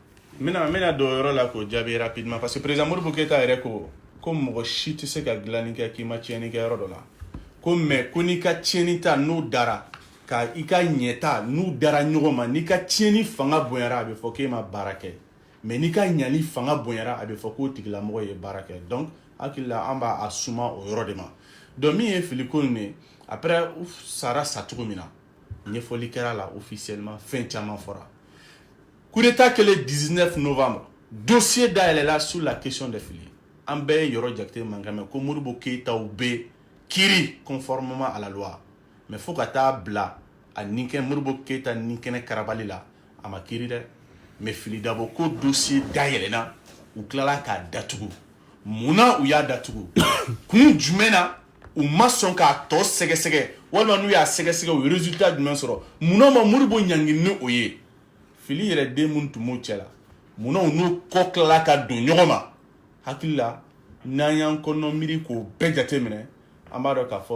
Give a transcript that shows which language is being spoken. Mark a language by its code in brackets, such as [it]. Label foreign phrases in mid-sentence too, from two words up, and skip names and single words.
[bm] n bɛna don o yɔrɔ la k'o jaabi [fr] rapidement parce que président [bm] Modibo Keyita yɛrɛ ko mɔgɔ si tɛ se ka dilanni kɛ k'i ma tiɲɛni kɛ yɔrɔ dɔ la ko mais ko n'i ka tiɲɛni ta n'o dara ka i ka ɲɛta n'u dara ɲɔgɔn ma n'i ka tiɲɛni fanga bonyara a bɛ fɔ k'e ma baara kɛ mais n'i ka ɲali fanga bonyara a bɛ fɔ k'o tigilamɔgɔ ye baara kɛ donc hakili la an b'a suma o yɔrɔ de ma donc min ye Fili ko nin ye après u sara sa cogo min na ɲɛfɔli kɛra la officiellement fɛn caman fɔra [fr] coup d'état [bm] kɛlen 19 novembre dossier dayɛlɛla [fr] sur la question de [bm] Fili an bɛɛ ye yɔrɔ jakite mankan mɛn ko Modibo Keyitaw bɛ kiri [fr] conformément à la loi mais [bm] fo ka taa bila a ninkɛ Modibo Keyita ninkɛnɛ karabali la a ma kiri dɛ mais Fili Dabo ko dossier dayɛlɛna u tilala k'a datugu munna u y'a datugu kun jumɛn na u ma sɔn k'a tɔ sɛgɛsɛgɛ walima n'u y'a sɛgɛsɛgɛ u ye résultat jumɛn sɔrɔ munna ma Modibo ɲangini ni o ye Fili yɛrɛ den mun tun b'o cɛ la munna u n'u kɔ tilala ka don ɲɔgɔn ma hakili la n'an y'an kɔnɔ miiri k'o bɛɛ jate minɛ an b'a dɔn k'a fɔ